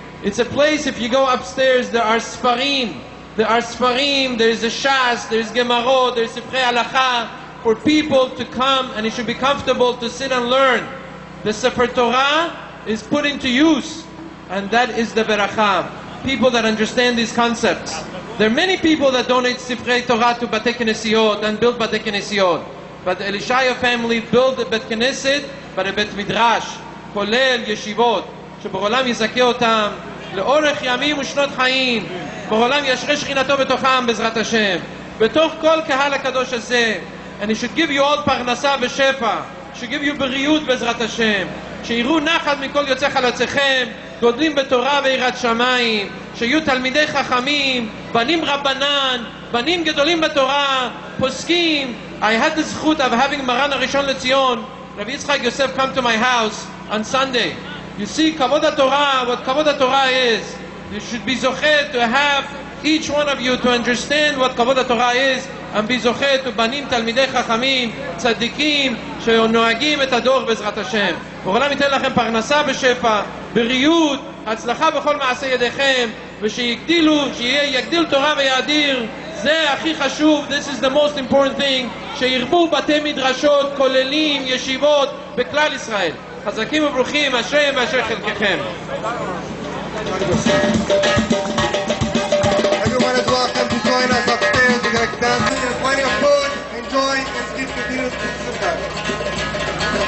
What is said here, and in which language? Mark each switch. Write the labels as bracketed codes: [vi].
[en] It's a place, if you go upstairs, there are Sfarim. There are Sfarim, there's a Shas, there's Gemarot, there's Sifrei Halacha, for people to come, and it should be comfortable to sit and learn. The Sefer Torah is put into use, and that is the Beracha. people that understand these concepts. There are many people that donate Sefer Torah to Batei Knesset and build Batei Knesset. But the Elishaya family built a Bet Knesset, but a Bet Midrash, [he] כולל ישיבות, שבעולם יזכה אותם לאורך ימים ושנות חיים, בעולם ישרה שכינתו בתוכם בעזרת השם. בתוך כל קהל הקדוש הזה, [en] and he should give you all [he] פרנסה ושפע, [en] should give you [he] בריאות בעזרת השם, שיראו נחת מכל יוצא חלציכם, גודלים בתורה ויראת שמיים, שיהיו תלמידי חכמים, בנים רבנן, בנים גדולים בתורה, פוסקים. [en] I had the זכות of having מרן הראשון לציון, Rabbi Yitzchak Yosef, come to my house on Sunday. You see Kavod HaTorah, what Kavod HaTorah is. You should be zochet to have each one of you to understand what Kavod HaTorah is, and be zochet to banim talmidei chachamim, tzadikim, [he] שנוהגים את הדור בעזרת השם. העולם ייתן לכם פרנסה בשפע, בריאות, הצלחה בכל מעשה ידיכם, ושיגדיל תורה ויאדיר. זה הכי חשוב, [en] this is the most important thing, [he] שירבו בתי מדרשות, כוללים, ישיבות, בכלל ישראל. חזקים וברוכים, אשריהם ואשר חלקכם. [en] Everyone is welcome to join us upstairs. We're going to dance. There's plenty of food. Enjoy and keep continuing to sit down.